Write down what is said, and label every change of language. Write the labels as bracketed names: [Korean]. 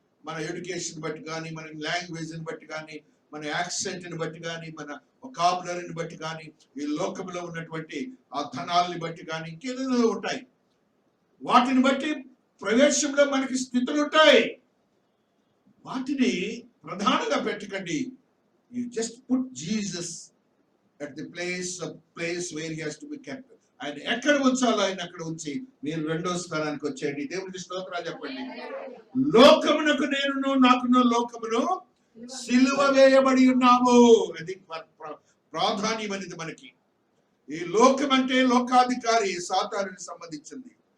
[Telugu] మన ఎడ్యుకేషన్ బట్టి కానీ, మన లాంగ్వేజ్ని బట్టి కానీ, మన యాక్సెంట్ని బట్టి కానీ, మన వొకాబులరీని బట్టి కానీ, ఈ లోకంలో ఉన్నటువంటి ఆ ధనాలని బట్టి కానీ, ఇంకేదో ఉంటాయి. వాటిని బట్టి ప్రవేశంలో మనకి స్థితులు ఉంటాయి. వాటిని ప్రధానంగా పెట్టకండి. [English] You just put Jesus at the place where he has to be kept. [Telugu] ఆయన ఎక్కడ ఉంచాలో ఆయన అక్కడ ఉంచి మీరు రెండో స్థానానికి వచ్చేయండి. దేవునికి స్తోత్రాలు చెప్పండి. లోకమునకు నేనును, నాకును లోకమును సిలువ వేయబడి ఉన్నాము. అది ప్రాధాన్యమైనది మనకి. ఈ లోకం అంటే లోకాధికారి, సాతానుకు సంబంధించింది.